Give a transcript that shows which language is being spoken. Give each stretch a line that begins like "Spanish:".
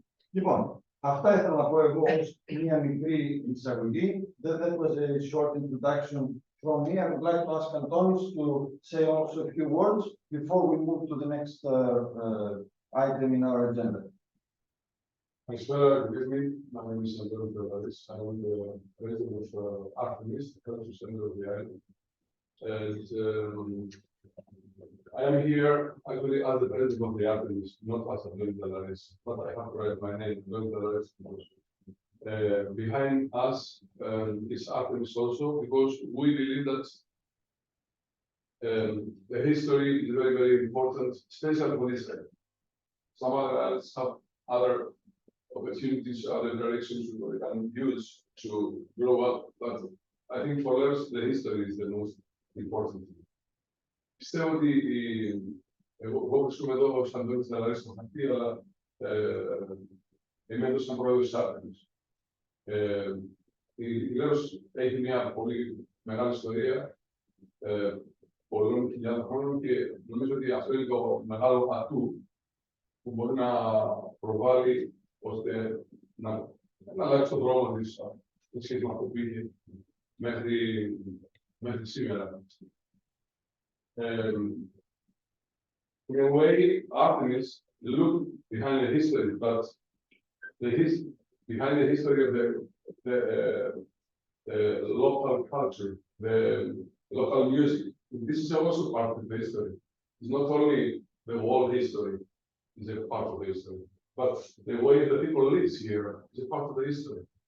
Greek: Λοιπόν, αυτά ήθελα να πω εγώ ως μια μικρή εισαγωγή.
English: That was a short introduction from me. I would like to ask Antonis to say also a few words before we move to the next item in our agenda. Καλησπέρα, good evening. My name is Leros. I am the president of Artemis, the cultural center of the island. And I am here actually as the president of the Artemis, not as a Leros, but I have to write my name, Leros, because behind us is Artemis also, because we believe that the history is very, very important, especially for this time. Some others have other opportunities, other directions we can use to grow up, but I think for us the history is the most important.
Greek: Πιστεύω ότι εγώ βρίσκομαι εδώ ως Αντώνης Λαράρης στο χαρτί, αλλά είμαι εδώ σαν πρόεδρος της Άρτεμις. Η Λέρος έχει μια πολύ μεγάλη ιστορία πολλών χιλιάδων χρόνων και νομίζω ότι αυτό είναι το μεγάλο ατού που μπορεί να προβάλλει ώστε να αλλάξει τον δρόμο της σχέση με αυτό που είχε μέχρι σήμερα.
English: In a way, Artemis looked behind the history, but behind the history of the local culture, the local music. This is also part of the history. It's not only the world history is a part of the history, but the way the people live here is a part of the history.